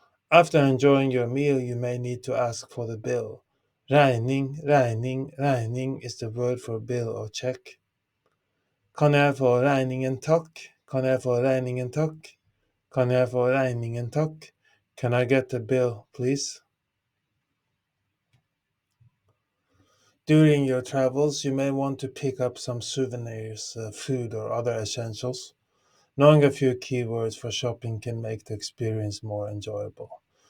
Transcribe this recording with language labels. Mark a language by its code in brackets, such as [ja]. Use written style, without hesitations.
[en] After enjoying your meal, you may need to ask for the bill. Regning is the word for bill or check. [no] Kan jeg få regningen, takk? Kan jeg få regningen, takk? Kan jeg få regningen, takk? [en] Can I get the bill, please? During your travels, you may want to pick up some souvenirs, food, or other essentials. Knowing a few keywords for shopping can make the experience more enjoyable.